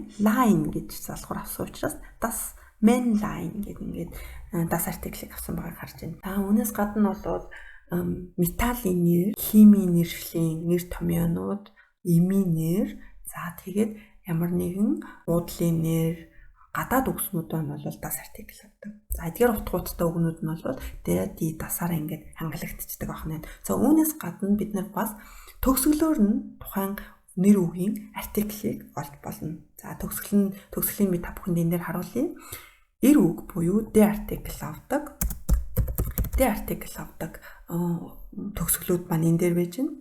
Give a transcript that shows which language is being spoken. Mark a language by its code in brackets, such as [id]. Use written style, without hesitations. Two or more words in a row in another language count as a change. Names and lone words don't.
[mn] Line гэж залгуур авсан учраас [de] das Männlein [mn] гэдэг ингээд das артиклийг авсан байгааг харж байна. За үүнээс гадна бол металлын нэр, химийн нэршлийн нэр томьёонууд, эмийн нэр, за тэгээд ямар нэгэн уудлын нэр, гадаад үгснүүд нь бол das артикл авдаг. За эдгээр утгуудтай үгнүүд нь бол [de] der, die, [mn] das-аар ингээд хангалтчдаг байна. За үүнээс гадна бид нар бас төгсгөлөөр нь тухайн нэр үгийн артиклийг олж болно. За төгсгөлийн би та бүхэнд энэ дээр харуулъя. Эр үг буюу der артикл авдаг. Der артикл авдаг төгсгөлүүд маань энэ дээр байж байна.